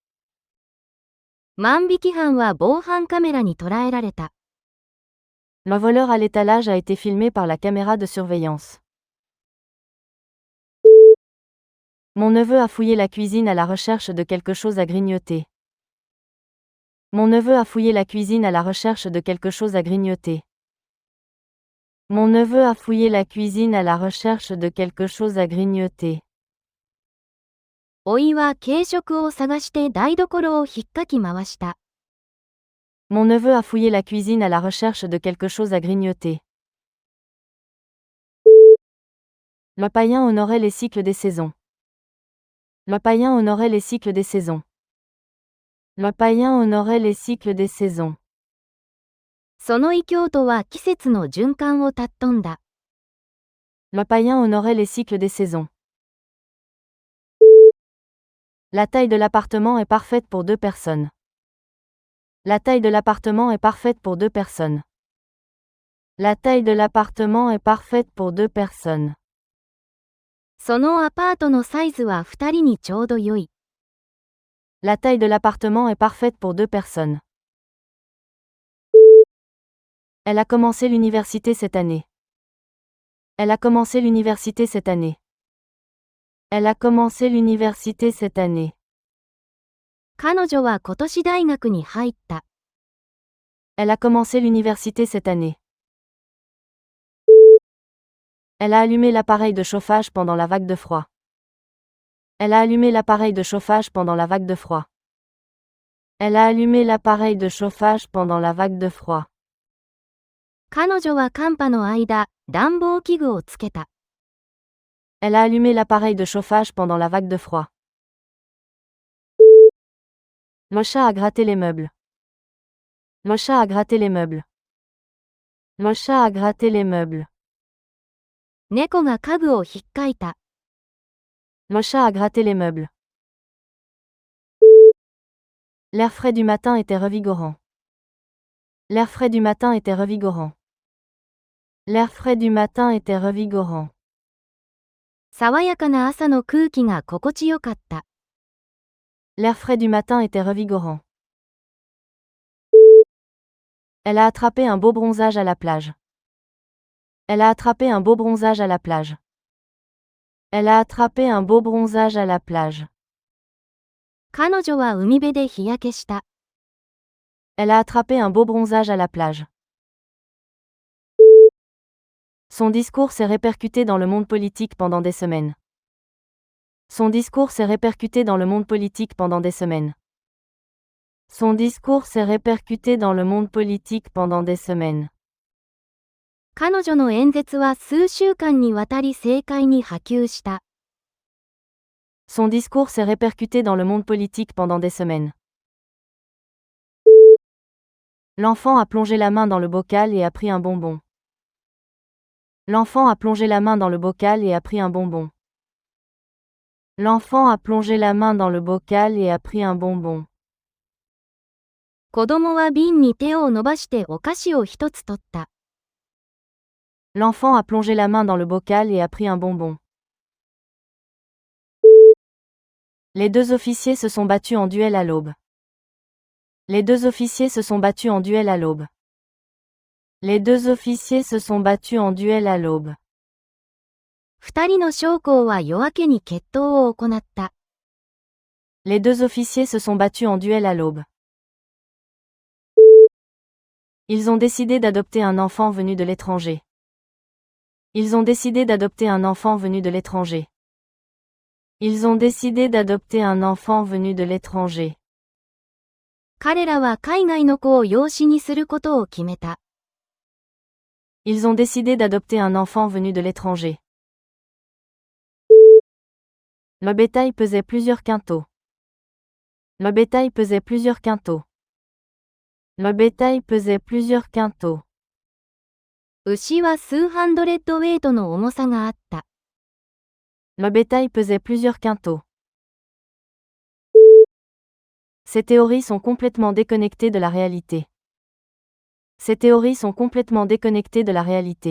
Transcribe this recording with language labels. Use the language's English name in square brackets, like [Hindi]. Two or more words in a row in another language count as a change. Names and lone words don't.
[Japanese] 万引き犯は防犯カメラに捉えられた。 [French] Le voleur à l'étalage a été filmé par la caméra de surveillance. Mon neveu a fouillé la cuisine à la recherche de quelque chose à grignoter. Mon neveu a fouillé la cuisine à la recherche de quelque chose à grignoter. Mon neveu a fouillé la cuisine à la recherche de quelque chose à grignoter. [Japanese] 甥いは軽食を探して台所をひっかき回した。 [French] Mon neveu a fouillé la cuisine à la recherche de quelque chose à grignoter. Le païen honorait les cycles des saisons. Le païen honorait les cycles des saisons. Le païen honorait les cycles des saisons. [Japanese] その異教徒は季節の循環を尊んだ。 [French] Le païen honorait les cycles des saisons. La taille de l'appartement est parfaite pour 2 personnes. La taille de l'appartement est parfaite pour 2 personnes. La taille de l'appartement est parfaite pour 2 personnes. [Japanese] そのアパートのサイズは2人にちょうど良い。 [French] La taille de l'appartement est parfaite pour 2 personnes. Elle a commencé l'université cette année. Elle a commencé l'université cette année. Elle a commencé l'université cette année. [Japanese] 彼女は今年大学に入った。 [French] Elle a commencé l'université cette année. Elle a allumé l'appareil de chauffage pendant la vague de froid. Elle a allumé l'appareil de chauffage pendant la vague de froid. Elle a allumé l'appareil de chauffage pendant la vague de froid. [Japanese] 彼女は寒波の間、暖房器具をつけた。 [French] Elle a allumé l'appareil de chauffage pendant la vague de froid. Le chat a gratté les meubles. Le chat a gratté les meubles. Le chat a gratté les meubles. [Japanese] 猫が家具をひっかいた。 [French] Le chat a gratté les meubles. L'air frais du matin était revigorant. L'air frais du matin était revigorant. L'air frais du matin était revigorant. [Japanese] 爽やかな朝の空気が心地よかった。 [French] L'air frais du matin était revigorant. Elle a attrapé un beau bronzage à la plage. Elle a attrapé un beau bronzage à la plage. Elle a attrapé un beau bronzage à la plage. [Japanese] 彼女は海辺で日焼けした。 [French] Elle a attrapé un beau bronzage à la plage. Son discours s'est répercuté dans le monde politique pendant des semaines. Son discours s'est répercuté dans le monde politique pendant des semaines. Son discours s'est répercuté dans le monde politique pendant des semaines. [Japanese] 彼女の演説は数週間にわたり政界に波及した。 [French] Son discours s'est répercuté dans le monde politique pendant des semaines. L'enfant a plongé la main dans le bocal et a pris un bonbon. L'enfant a plongé la main dans le bocal et a pris un bonbon. L'enfant a plongé la main dans le bocal et a pris un bonbon. [Japanese] 子供は瓶に手を伸ばしてお菓子を一つ取った。 [French] L'enfant a plongé la main dans le bocal et a pris un bonbon. Les deux officiers se sont battus en duel à l'aube. Les deux officiers se sont battus en duel à l'aube. Les deux officiers se sont battus en duel à l'aube. [Japanese] 二人の将校は夜明けに決闘を行った。 [French] Les deux officiers se sont battus en duel à l'aube. Ils ont décidé d'adopter un enfant venu de l'étranger. Ils ont décidé d'adopter un enfant venu de l'étranger. Ils ont décidé d'adopter un enfant venu de l'étranger. [Japanese] 彼らは海外の子を養子にすることを決めた。 [French] Ils ont décidé d'adopter un enfant venu de l'étranger. Le bétail pesait plusieurs quintaux. Le bétail pesait plusieurs quintaux. Le bétail pesait plusieurs quintaux. [Japanese] 牛は数ハンドレッドウェイトの重さがあった。 [French] Le bétail pesait plusieurs quintaux. Ces théories sont complètement déconnectées de la réalité. Ces théories sont complètement déconnectées de la réalité.